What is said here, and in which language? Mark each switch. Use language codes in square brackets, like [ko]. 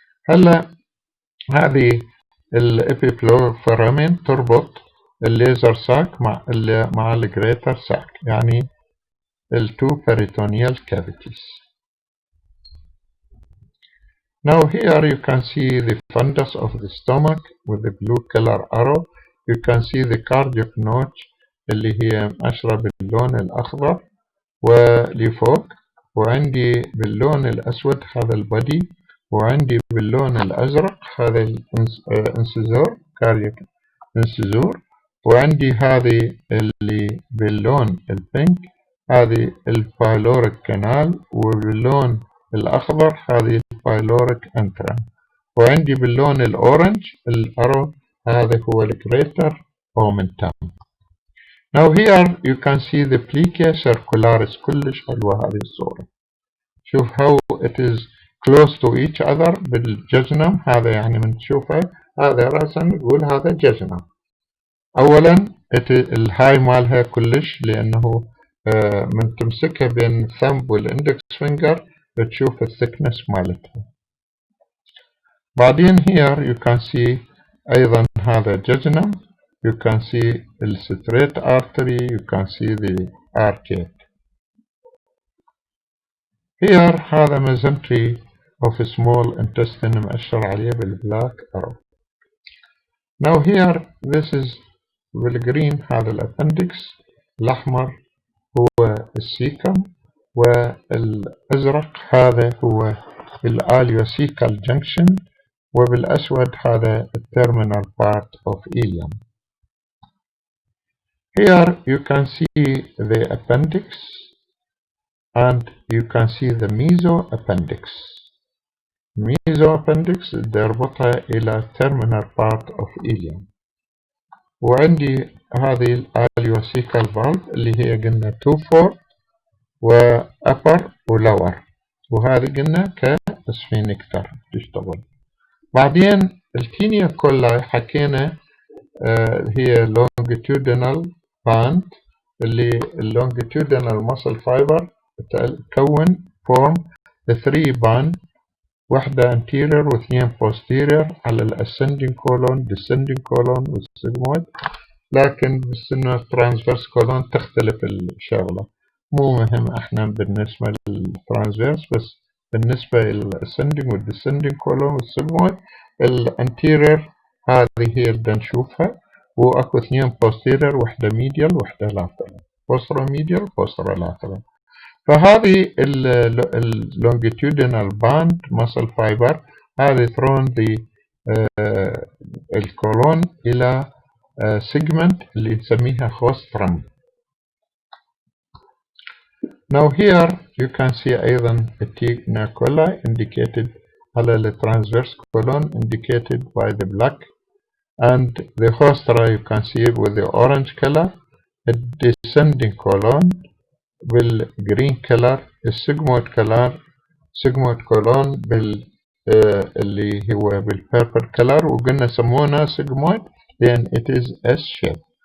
[ar] هلا هذه الإبيبلويك فورامين تربط الليزر ساك مع الجريتر ساك، يعني التو [en] peritoneal cavities. Now here you can see the fundus of the stomach with the blue color arrow. You can see the cardiac notch [ar] اللي هي مأشرة باللون الأخضر ولفوق، وعندي باللون الأسود هذا البادي، وعندي باللون الأزرق هذا الانسيزور كارياك انسيزور، وعندي هذه اللي باللون البينك هذه البايلوريك كانال، وباللون الأخضر هذه البايلوريك انترم، وعندي باللون الأورنج الأرو هذا هو الجريتر اومنتم. [en] Now here you can see the plica circularis. [ar] كلش حلوة هذه الصورة. شوف [en] how it is close to each other بالججنم. [ar] هذا يعني من تشوفه هذا رأسا نقول هذا ججنم. أولا الهاي مالها كلش لأنه من تمسكها بين الثمب والاندكس فينجر بتشوف الثكنس مالتها. بعدين [en] here you can see [ar] أيضا هذا ججنم. [en] You can see the straight artery, you can see the arcade. Here هذا mesentery of small intestine [ar] مأشر عليه بالبلاك [en] arrow. Now here this is [ar] بالgreen هذا الابندكس، الأحمر هو السيكم، والأزرق هذا هو الاليوسيكال جنكشن، وبالأسود هذا التيرمينال part of ileum. [en] Here you can see the appendix and you can see the mesoappendix. Mesoappendix [ar] تربطها إلى [en] terminal part of ileum. [ar] وعندي هذه الاليوسيكال فالف اللي هي قلنا 2-4 وأبر ولور، وهذه قلنا كسفينكتر تشتغل. بعدين التينيا كولاي حكينا هي longitudinal band، اللي longitudinal muscle fiber تكون form 3 band، واحدة anterior واثنين posterior على الاسcending colon descending colon والسيجمويد، لكن بالسنة transverse colon تختلف الشغلة. مو مهم احنا بالنسبة للترانسفيرس، بس بالنسبة للاسcending والدescending colon والسيجمويد الانتيرير هذه هي اللي نشوفها، واكو اثنين posterior، واحدة medial واحدة lateral، posteromedial posterolateral. [en] فهذه longitudinal band muscle fiber هذه thrown الكولون إلى segment [ar] اللي نسميها [en] rostrum. Now here you can see [ar] أيضا التينا كولا [en] indicated على the transverse colon indicated by the black, and the rostra you can see with the orange color, the descending colon بالجرين colour, السيجمويد colour sigmoid colon اللي هو بالبيربل colour, وقلنا سمونا sigmoid لأن it is S shape.